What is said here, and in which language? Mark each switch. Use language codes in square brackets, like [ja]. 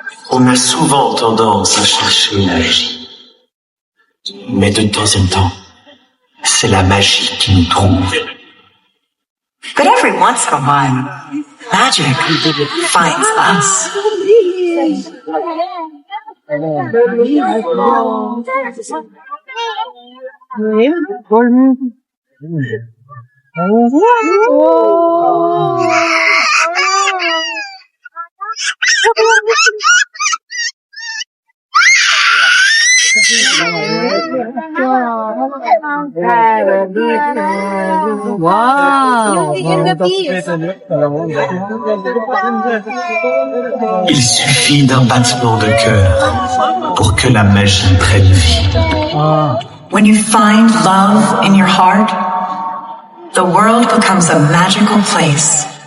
[fr] On a souvent tendance à chercher la magie. Mais de temps en temps, c'est la magie qui nous trouve. [en] But every once in a while, magic finds us. [fr] Il suffit d'un battement de cœur pour que la magie prenne vie. [en] When you find love in your heart, the world becomes a magical place.